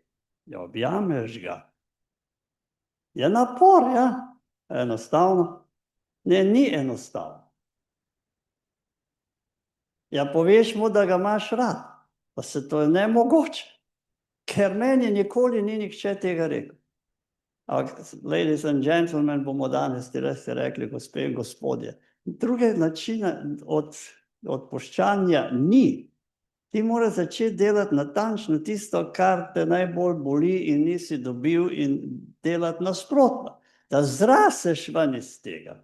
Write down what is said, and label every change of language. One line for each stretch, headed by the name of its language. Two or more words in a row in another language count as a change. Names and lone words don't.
Slovenian: Ja, objameš ga. Je napor, ja. Enostavno? Ne, ni enostavno. Ja, poveš mu, da ga imaš rad, pa se to je nemogoče, ker meni nikoli ni nihče tega rekel.
English: Ladies and gentlemen,
Slovenian: bomo danes ti res rekli, gospe in gospodje, druge načine odpuščanja ni. Ti moraš začeti delati natančno tisto, kar te najbolj boli in nisi dobil, in delati nasprotno. Da zraseš ven iz tega.